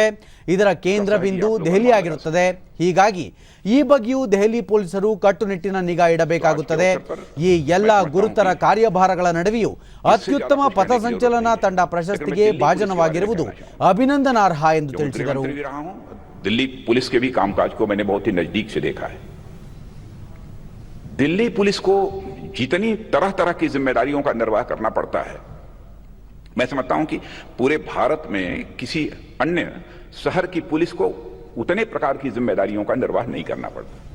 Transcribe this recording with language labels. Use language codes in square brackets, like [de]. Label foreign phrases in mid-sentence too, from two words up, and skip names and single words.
[kn] ಇದರ ಕೇಂದ್ರ ಬಿಂದು ದೆಹಲಿ ಆಗಿರುತ್ತದೆ. ಹೀಗಾಗಿ ಈ ಬಗ್ಗೆಯೂ ದೆಹಲಿ ಪೊಲೀಸರು ಕಟ್ಟುನಿಟ್ಟಿನ ನಿಗಾ ಇಡಬೇಕಾಗುತ್ತದೆ. ಈ ಎಲ್ಲ ಗುರುತರ ಕಾರ್ಯಭಾರಗಳ ನಡುವೆಯೂ ಅತ್ಯುತ್ತಮ ಪಥಸಂಚಲನ ತಂಡ ಪ್ರಶಸ್ತಿಗೆ ಭಾಜನವಾಗಿರುವುದು ಅಭಿನಂದನಾರ್ಹ ಎಂದು ತಿಳಿಸಿದರು. [hi] दिल्ली पुलिस के भी कामकाज को मैंने बहुत ही नजदीक से देखा है. दिल्ली पुलिस को जितनी तरह तरह की जिम्मेदारियों का निर्वाह करना पड़ता है, मैं समझता हूं कि पूरे भारत में किसी अन्य शहर की पुलिस को उतने प्रकार की जिम्मेदारियों का निर्वाह नहीं करना पड़ता.